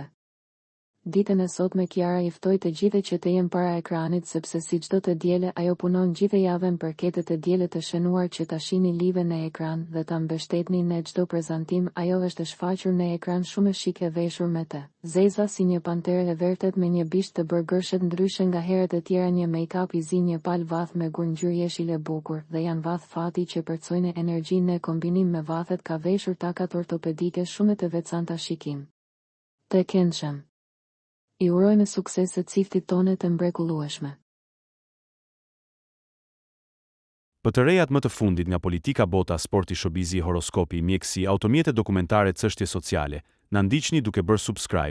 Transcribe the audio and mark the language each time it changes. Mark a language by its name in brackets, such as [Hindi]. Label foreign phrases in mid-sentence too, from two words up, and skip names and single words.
[Albanian] Ditën e sotme Kiara i ftoi të gjithë që të jenë para ekranit, sepse si çdo të diele ajo punon gjithë javën për ketë të diele të shënuar që ta shihni live në ekran dhe ta mbështetni në çdo prezantim. Ajo është shfaqur në ekran shumë shik e veshur me të zeza si një panterë e vërtet me një bisht të bërgërshet ndryshe nga herët e tjera, një make-up i zi, një pal vath me gur ngjyrë jeshile bukur dhe janë vath fati që përcojnë energjinë në kombinim me vathet. Ka veshur takat ortopedike shumë të veçanta shikim të këndshëm. I urojmë sukses të ciftit tonë të mrekullueshme. Për të rejat më të fundit nga politika, bota, sporti, showbizi, horoskopi, mjekësi, automjete, dokumentare, çështje sociale, na ndiqni duke bërë subscribe.